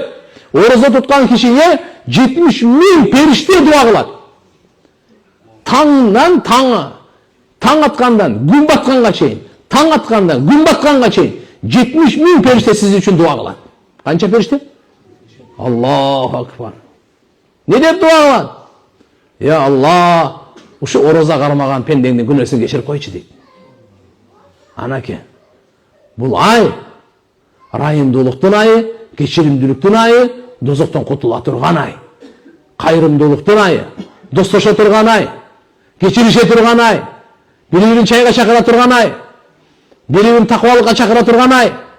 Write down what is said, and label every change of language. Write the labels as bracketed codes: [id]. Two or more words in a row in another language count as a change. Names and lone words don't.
[ky] Орозо туткан кишиге 70 000 периште дуа кылат. Таңдан таңа, таң аткандан күн батканга чейин, таң аткандан күн батканга чейин 70 000 периште сиз үчүн дуа кылат. Канча периште? [ar] الله أكبر. [ky] Не деп дуа кылат? Я Алла, ушу ороза кармаган пендеңдин күнөөсүн кечирип койчу дейт. Анаке, бул ай райымдуулуктун айы, кечиримдүүлүктүн айы, дозоктон кутула турган ай. Кайрымдуулуктун айы, достошо турган ай, кечирише турган ай, бири-бирин чайга чакыра турган ай, бири-бирин такыбалыкка чакыра турган ай.